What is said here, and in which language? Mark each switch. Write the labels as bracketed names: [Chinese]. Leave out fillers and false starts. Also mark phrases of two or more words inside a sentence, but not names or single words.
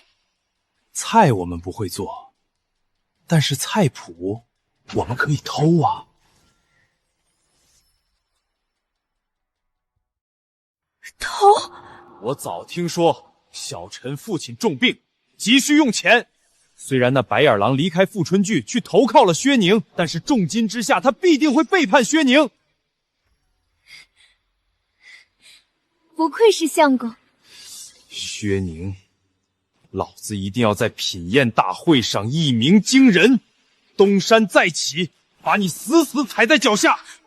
[Chinese] 菜我們不會做，但是菜譜我們可以偷啊。偷？我早聽說小臣父親重病，急需用錢。雖然那白眼狼離開富春劇去投靠了薛寧，但是重金之下，他必定會背叛薛寧。不愧是相公。薛寧，老子一定要在品宴大會上一鳴驚人，東山再起，把你死死踩在腳下。